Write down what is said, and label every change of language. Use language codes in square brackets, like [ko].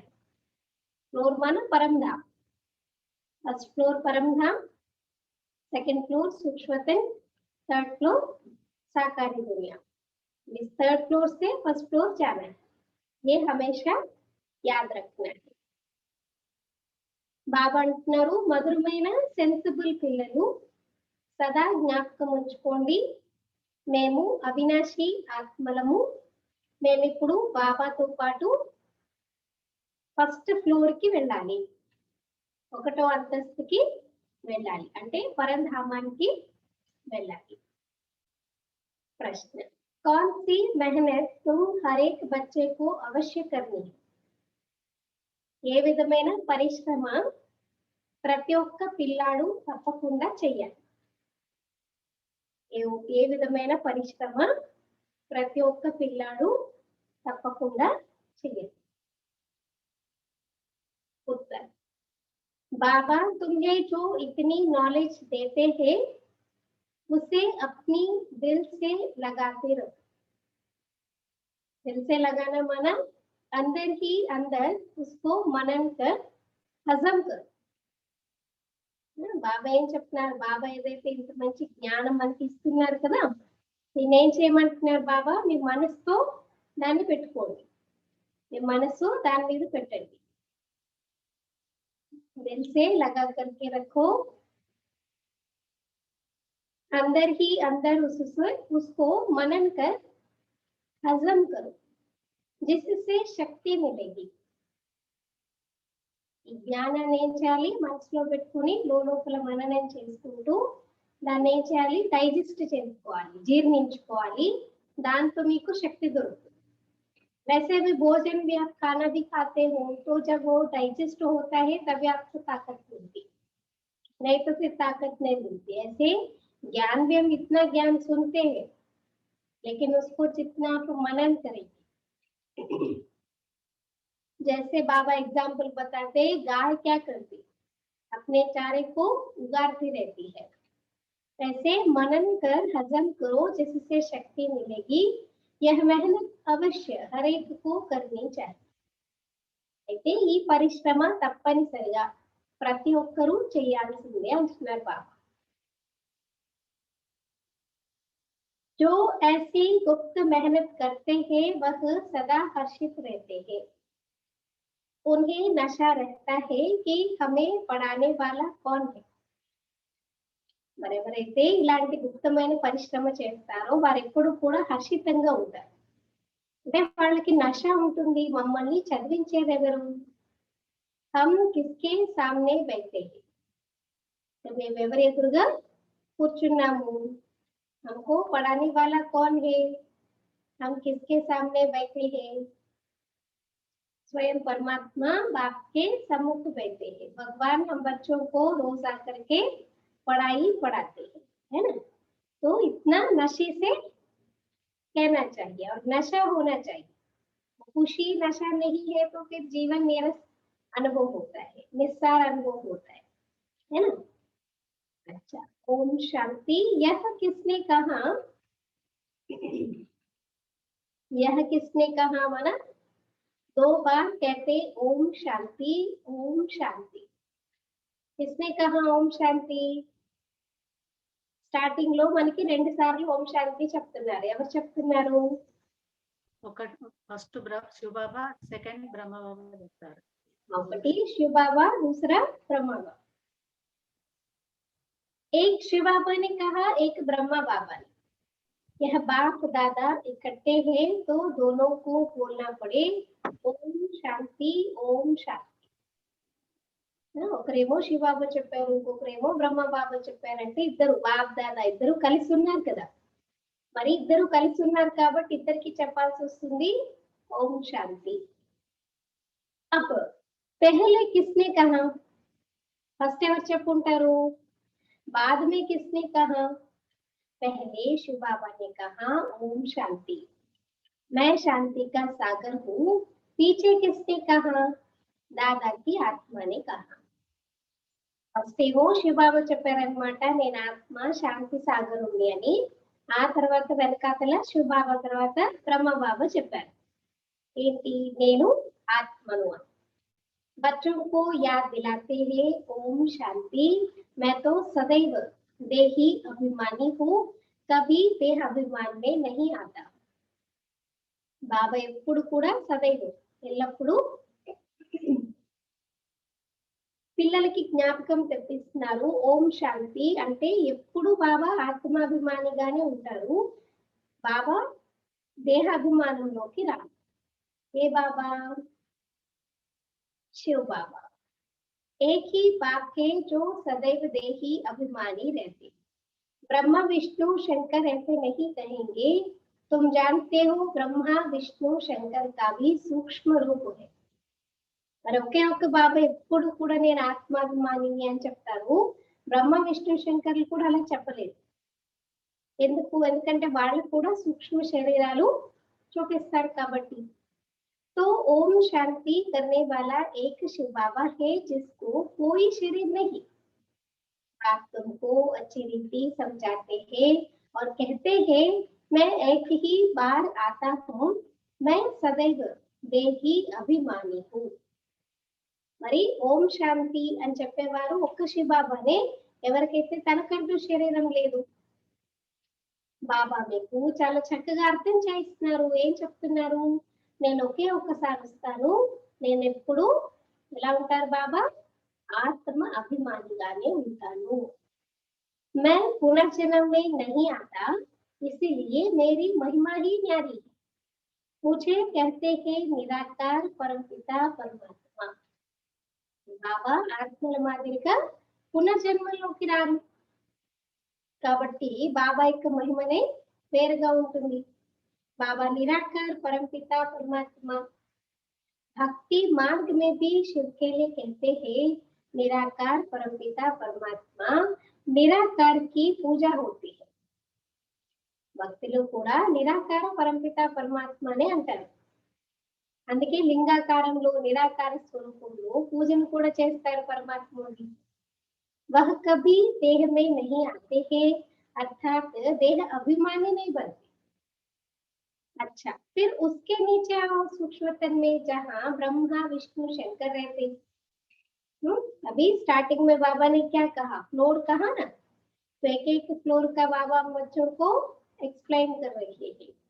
[hi] Floor माना परमधाम। First floor परमधाम, second floor सूक्ष्मतन, third floor साकारी दुनिया। इस थर्ड फ्लोर से फर्स्ट फ्लोर जाना है, ये हमेशा याद रखना है। [te] బాబా అంటున్నారు, మధురమైన సెన్సిబుల్ పిల్లలు సదా జ్ఞాపకం ఉంచుకోండి, మేము అవినాశి ఆత్మలము. మేము ఇప్పుడు బాబాతో పాటు ఫస్ట్ ఫ్లోర్ కి వెళ్ళాలి, 1వ అంతస్తుకి వెళ్ళాలి, అంటే పరంధామానికి వెళ్ళాలి. [hi] ప్రశ్న, कौन सी मेहनत तुम हर एक बच्चे को अवश्य करनी है? [te] ఏ విధమైన పరిశ్రమ ప్రతి ఒక్క పిల్లాడు తప్పకుండా చెయ్యాలి? ఏ విధమైన పరిశ్రమ ప్రతి ఒక్క పిల్లాడు తప్పకుండా చెయ్యాలి? [hi] उत्तर, बाबा तुम्हें जो इतनी नॉलेज देते हैं उसे अपनी दिल से लगाते रहो. दिल से लगाना माना अंदर ही अंदर उसको मनन कर हजम कर. [te] బాబా ఏం చెప్తున్నారు? బాబా ఏదైతే ఇంత మంచి జ్ఞానం మనకి ఇస్తున్నారు కదా, దీన్ని ఏం చేయమంటున్నారు బాబా? మీ మనసుతో దాన్ని పెట్టుకోండి, మీ మనసు దాని మీద పెట్టండి. [hi] दिल से लगा करके रखो, अंदर ही अंदर उसको मनन कर हजम करो, जिससे शक्ति मिलेगी. [te] ఈ జ్ఞానాన్ని ఏం చేయాలి? మనసులో పెట్టుకుని లోపల మననం చేసుకుంటూ దాన్ని ఏం చేయాలి? డైజెస్ట్ చేసుకోవాలి, జీర్ణించుకోవాలి. దాంతో మీకు శక్తి దొరుకుతుంది. [hi] वैसे भी भोजन भी आप खाना भी खाते हो, तो जब वो डाइजेस्ट होता है तभी आपको ताकत मिलती, नहीं तो फिर ताकत नहीं मिलती. ऐसे ज्ञान भी हम इतना ज्ञान सुनते हैं, लेकिन उसको जितना आप मनन करेंगे. जैसे बाबा एग्जाम्पल बताते, गाय क्या करती? अपने चारे को उगाड़ती रहती है. ऐसे मनन कर हजम करो, जिससे शक्ति मिलेगी. यह मेहनत अवश्य हर एक को करनी चाहिए. [te] అయితే ఈ పరిశ్రమ తప్పనిసరిగా ప్రతి ఒక్కరూ చేయాల్సిందే అంటున్నారు బాబా. [hi] जो ऐसी गुप्त मेहनत करते हैं वह सदा हर्षित रहते हैं. उन्हें नशा रहता है कि हमें पढ़ाने वाला कौन है. [te] మరెవరైతే ఇలాంటి గుప్తమైన పరిశ్రమ చేస్తారో వారు ఎప్పుడు కూడా హర్షితంగా ఉంటారు. అంటే వాళ్ళకి నష ఉంటుంది, మమ్మల్ని చదివించేది ఎవరు? [hi] హమ్ కిస్కే సామ్నే బైతే హై, [te] మేము ఎవరి ఎదురుగా కూర్చున్నాము? [hi] हमको पढ़ाने वाला कौन है? हम किसके सामने बैठे हैं? स्वयं परमात्मा बाप के सम्मुख बैठे हैं. भगवान हम बच्चों को रोज आकर के पढ़ाई पढ़ाते हैं, है ना? तो इतना नशे से कहना चाहिए और नशा होना चाहिए. खुशी नशा नहीं है तो फिर जीवन नीरस अनुभव होता है, निस्सार अनुभव होता है ना? अच्छा, ओम शांति. यह किसने कहा? यह किसने कहा माना 2 बार कहते ओम शांति, ओम शांति. किसने कहा ओम शांति? [te] స్టార్టింగ్ లో మనకి 2 సార్లు ఓం శాంతి చెప్తున్నారు. ఎవరు చెప్తున్నారు? ఫస్ట్ శివ బాబా, సెకండ్ బ్రహ్మ బాబా చెప్తారు. ఒకటి శివ బాబా, [hi] दूसरा ब्रह्मा बाबा. एक शिव बाबा ने कहा, एक ब्रह्मा बाबा ने. यह बाप दादा इकट्ठे हैं तो दोनों को बोलना पड़े ఓం శాంతి ఓం శాంతి. [te] ఒకరేమో శివబాబా చెప్పారు, ఇంకొకరేమో బ్రహ్మ బాబా చెప్పారంటే ఇద్దరు బాప్ దాదా ఇద్దరు కలిసి ఉన్నారు కదా. మరి ఇద్దరు కలిసి ఉన్నారు కాబట్టి ఇద్దరికి చెప్పాల్సి వస్తుంది ఓం శాంతి. [hi] అప్ పెహలే కిస్నే కహా, [te] ఫస్ట్ ఎవరు చెప్పుంటారు? [hi] बाद में किसने कहा? पहले शिव बाबा ने कहा ओम शांति, मैं शांति का सागर हूँ. पीछे किसने कहा? दादा की आत्मा ने कहा. [te] ఫస్ట్ ఏమో శివబాబా చెప్పారనమాట, నేను ఆత్మ శాంతి సాగర్ ఉంది అని. ఆ తర్వాత వెనకాతల శివబాబా తర్వాత బ్రహ్మబాబా చెప్పారు ఏంటి, నేను ఆత్మను అని. [hi] बच्चों को याद दिलाते हैं ओम शांति, मैं तो सदैव देही अभिमानी हूँ, कभी देह अभिमान में नहीं आता. [te] బాబా ఎప్పుడు కూడా సదైవ ఎల్లప్పుడూ పిల్లలకి జ్ఞాపకం తెప్పిస్తున్నారు. ఓం శాంతి అంటే ఎప్పుడు బాబా ఆత్మాభిమానిగానే ఉంటారు. బాబా దేహాభిమానంలోకి రాదు. ఏ బాబా? [hi] शिव बाबा. एक ही बाप के जो सदैव देही अभिमानी रहते. ब्रह्मा विष्णु शंकर ऐसे नहीं कहेंगे. तुम जानते हो ब्रह्मा विष्णु शंकर का भी सूक्ष्म रूप है. [te] మరి ఒకే ఒక్క బాబా ఎప్పుడు కూడా నేను ఆత్మాభిమానిని అని చెప్తారు. బ్రహ్మ విష్ణు శంకర్లు కూడా అలా చెప్పలేదు. ఎందుకంటే వాళ్ళు కూడా సూక్ష్మ శరీరాలు చూపిస్తారు కాబట్టి. [hi] तो ओम शांति करने वाला एक शिव बाबा है जिसको कोई शरीर नहीं. आप तुमको अच्छी रीति समझाते हैं और कहते हैं मैं एक ही बार आता हूँ, मैं सदैव देही अभिमानी हूँ. [te] మరి ఓం శాంతి అని చెప్పేవారు ఒక్క శివ బాబానే. ఎవరికైతే తనకంటూ శరీరం లేదు. బాబా మీకు చాలా చక్కగా అర్థం చేయిస్తున్నారు. ఏం చెప్తున్నారు? నేను ఒకే ఒక్కసారి వస్తాను, నేను ఎప్పుడు ఎలా ఉంటారు బాబా? ఆత్మ అభిమానిగానే ఉంటాను. [hi] मैं पुनर्जन्म में नहीं आता, इसीलिए मेरी महिमा ही न्यारी है. मुझे कहते हैं निराकार परमपिता परमात्मा. [te] బాబా ఆత్మల మాదిరిగా పునర్జన్మలోకి రారు కాబట్టి బాబా యొక్క మహిమనే వేరుగా ఉంటుంది. [hi] बाबा निराकार परमपिता परमात्मा. भक्ति मार्ग में भी शिव के लिए कहते हैं निराकार परमपिता परमात्मा. निराकार की पूजा होती है. [te] భక్తులు కూడా నిరాకార పరంపిత పరమాత్మనే అంటారు. అందుకే లింగాకారంలో నిరాకార స్వరూపంలో పూజను కూడా చేస్తారు పరమాత్మని. [hi] वह कभी देह में नहीं आते हैं, अर्थात देह अभिमानी नहीं बनते. अच्छा, फिर उसके नीचे आओ सूक्ष्मतन में जहाँ ब्रह्मा विष्णु शंकर रहते. अभी स्टार्टिंग में बाबा ने क्या कहा? फ्लोर कहा ना, तो एक एक फ्लोर का बाबा बच्चों को एक्सप्लेन कर रही है.